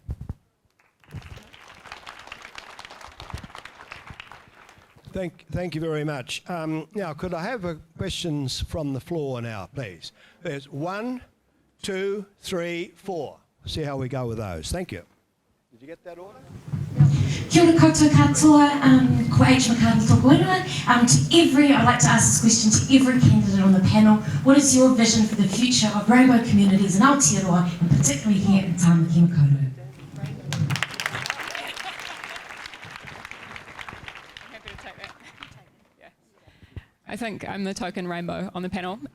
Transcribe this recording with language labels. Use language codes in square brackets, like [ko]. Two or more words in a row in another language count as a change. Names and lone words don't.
[en] Thank you very much. Now, could I have questions from the floor now, please? There's 1, 2, 3, 4. See how we go with those. Thank you. Did you get that order? [mi] Kia ora koutou katoa, ko H. McCarthy tōku ingoa. [en] I'd like to ask this question to every candidate on the panel. What is your vision for the future of rainbow communities in Aotearoa, and particularly here in Tāmaki Makaurau? I think I'm the token rainbow on the panel.